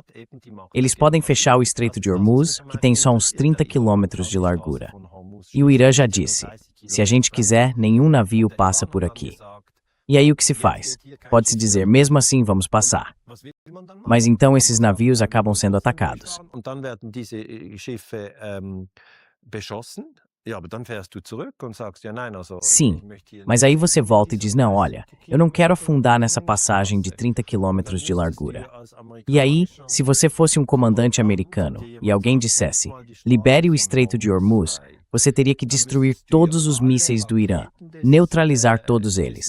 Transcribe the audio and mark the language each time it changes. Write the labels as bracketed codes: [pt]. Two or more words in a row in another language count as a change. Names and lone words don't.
[pt] Eles podem fechar o Estreito de Hormuz, que tem só uns 30 quilômetros de largura. E o Irã já disse, se a gente quiser, nenhum navio passa por aqui. E aí o que se faz? Pode-se dizer, mesmo assim vamos passar. Mas então esses navios acabam sendo atacados. [de] Und dann werden diese Schiffe beschossen. Ja, aber dann fährst du zurück und sagst, ja, nein, also, [pt] Sim, [de] ich möchte hier [pt] mas [de] nicht- [pt] aí você volta e diz, não, olha, eu não quero afundar nessa passagem de 30 quilômetros de largura. E aí, se você fosse um comandante americano e alguém dissesse, libere o Estreito de Hormuz, você teria que destruir todos os mísseis do Irã, neutralizar todos eles.